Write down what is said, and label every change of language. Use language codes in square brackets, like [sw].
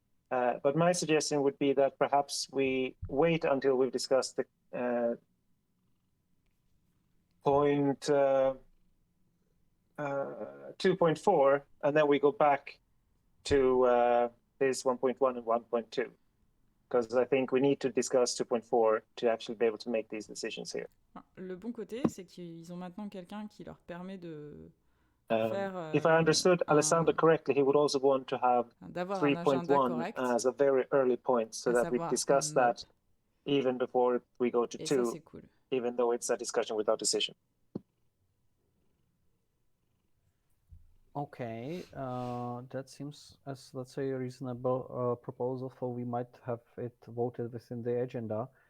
[en] But my suggestion would be that perhaps we wait until we've discussed the point 2.4, and then we go back to this 1.1 and 1.2, because I think we need to discuss 2.4 to actually be able to make these decisions here. [fr] Le bon côté, c'est qu'ils ont maintenant quelqu'un qui leur permet de faire. [en] If I understood Alessandro correctly, he would also want to have 3.1 as a very early point, so that we discuss that even before we go to 2, cool. Even though it's a discussion without decision. Okay, that seems as, let's say, a reasonable proposal, for we might have it voted within the agenda.